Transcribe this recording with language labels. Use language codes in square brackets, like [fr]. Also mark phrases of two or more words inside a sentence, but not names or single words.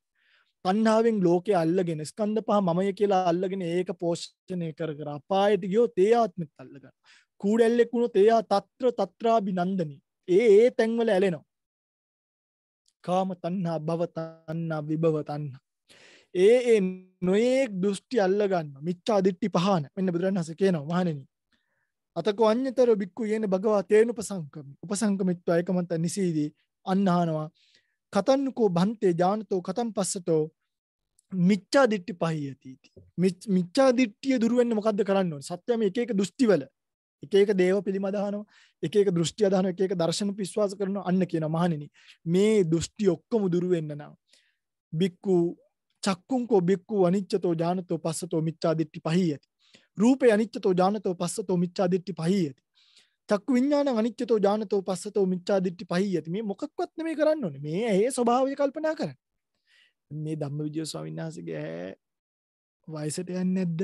[si] තණ්හාවෙන් ලෝකේ අල්ලගෙන ස්කන්ධ පහ මමය කියලා අල්ලගෙන ඒක පෝෂණය කර කර අපායට ගියොත් ඒ ආත්මෙත් අල්ලගන්න. කූඩැල්ලෙක් වුණොත් එයා තත්‍රාභිනන්දනී. ඒ තැන්වල ඇලෙනවා. කාම තණ්හා, භව තණ්හා, විභව තණ්හා. ඒ නොයේක් දෘෂ්ටි අල්ලගන්න. [pi] මිච්ඡා දිට්ඨි [si] පහන. මෙන්න බුදුරණවහන්සේ කියනවා මහණෙනි. [pi] අතකෝ අඤ්ඤතර බික්කු යේන භගවා තේන උපසංකමිත්වා ඒකමන්ත නිසීදී අන්නහනවා කතන්නකෝ භන්තේ ඥානතෝ කතම් පස්සතෝ මිච්ඡා දිට්ඨි පහියති. [si] මිච්ඡා දිට්ඨිය දුරු වෙන්න මොකද්ද කරන්න ඕනේ? සත්‍යම එක එක දෘෂ්ටිවල එක එක දේව පිළිම අදහනවා, එක එක දෘෂ්ටි අදහනවා, එක එක දර්ශන විශ්වාස කරනවා. අන්න කියනවා මහණෙනි මේ දෘෂ්ටි ඔක්කොම දුරු වෙන්න නම් [pi] බික්කු චක්කුංකෝ බික්කු අනිච්චතෝ ඥානතෝ පස්සතෝ මිච්ඡා දිට්ඨි පහියති. රූපේ අනිච්චතෝ ඥානතෝ පස්සතෝ මිච්ඡා දිට්ඨි පහියති. චක්කු විඥානං අනිච්චතෝ ඥානතෝ පස්සතෝ මිච්ඡා දිට්ඨි පහියති. [si] මේ මොකක්වත් නෙමෙයි කරන්න ඕනේ. මේ ඇහි ස්වභාවය කල්පනා කරන්න. මේ ධම්මවිජය ස්වාමීන් වහන්සේගේ ඇහැ වයසට යන්නේ නැද්ද?